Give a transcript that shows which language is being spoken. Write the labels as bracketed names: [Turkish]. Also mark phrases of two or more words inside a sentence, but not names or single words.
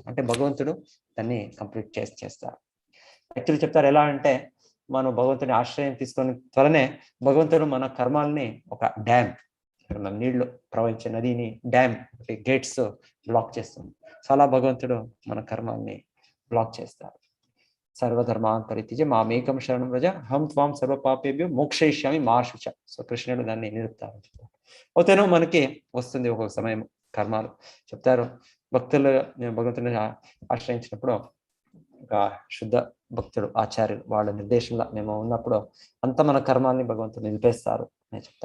[Telugu] అంటే భగవంతుడు దాన్ని కంప్లీట్ చేస్తారు. యాక్చువల్లీ చెప్తారు ఎలా అంటే, మనం భగవంతుని ఆశ్రయం తీసుకొని త్వరనే భగవంతుడు మన కర్మాలని ఒక డ్యామ్, నీళ్లు ప్రవహించే నదిని [English] dam gates block [Telugu] చేస్తుంది. సో అలా భగవంతుడు మన కర్మాల్ని బ్లాక్ చేస్తారు. [Sanskrit] సర్వధర్మాన్ పరిత్యజ్య మామేకం శరణం వ్రజ హం త్వాం సర్వ పాపేభ్యో మోక్షయిష్యామి మా శుచ. [Telugu] సో కృష్ణుడు దాన్ని నిలుపుతారు. అవుతేనో మనకి వస్తుంది ఒక్కొక్క సమయం కర్మాలు. చెప్తారు, భక్తులు భగవంతుని ఆశ్రయించినప్పుడు ఒక శుద్ధ భక్తుడు ఆచార్యులు వాళ్ళ నిర్దేశంలో మేము ఉన్నప్పుడు అంత మన కర్మాల్ని భగవంతుడు నిలిపేస్తారు అని చెప్తారు.